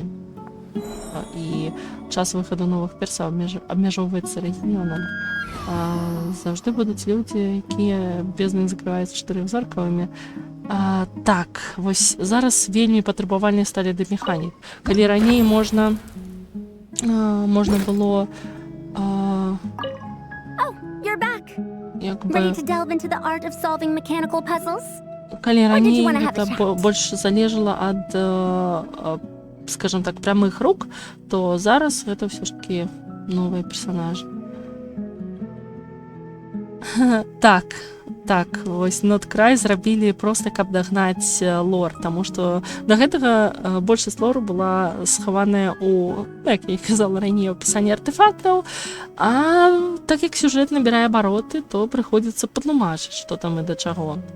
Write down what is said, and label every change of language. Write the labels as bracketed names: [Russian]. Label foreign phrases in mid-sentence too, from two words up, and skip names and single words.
[Belarusian] І час выхаду новых персаў абмяжоўваецца рэгіёнам. Заўжды будуць людзі, якія бездны закрываюцца 4-зоркавымі. Так, вось зараз вельмі патрабавальныя сталі да механік. Калі раней можна было [English] Ready to delve into the art of solving mechanical puzzles? [Belarusian] Калі раней гэта больш залежала ад скажем так, прямых рук, то зараз гэта ўсё ж такі новыя персанажы. Так, вось Notcry зрабілі проста, каб дагнаць лор, таму што да гэтага большасць лору была схаваная ў, як я і казала раней, опісанні артефактаў, а так як сюжэт набірае абароты, то прыходзіцца патлумачыць, што там і да чаго.